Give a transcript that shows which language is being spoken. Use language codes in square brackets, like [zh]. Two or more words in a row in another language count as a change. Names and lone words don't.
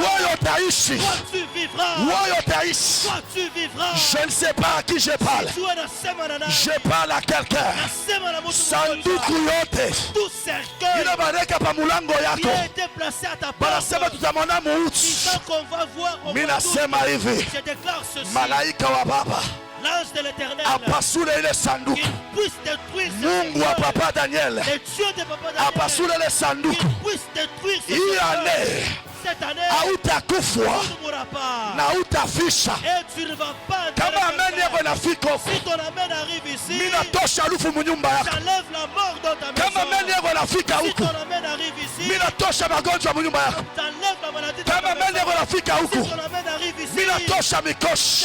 [fr] Toi tu vivras. Toi tu vivras. Je ne sais pas à qui je parle. Je parle à quelqu'un. Tout cercueil qui a été placé à ta porte. Disant qu'on va voir au mois d'août. Je déclare ceci. [sw] Malaika wa baba [fr] l'ange de l'Éternel [sw] apasule ile sanduku [fr] puisse détruire [sw] Mungu wa Papa Daniel apasule ile sanduku hii année [fr] cette année [sw] hautakufwa na hautafisha. Kama ameni yako inafika huko, mimi natosha harufu mnyumba yako. Kama ameni yako inafika huko, mimi natosha magonjwa mnyumba yako. Kama ameni yako inafika huko, mimi natosha mikoshi.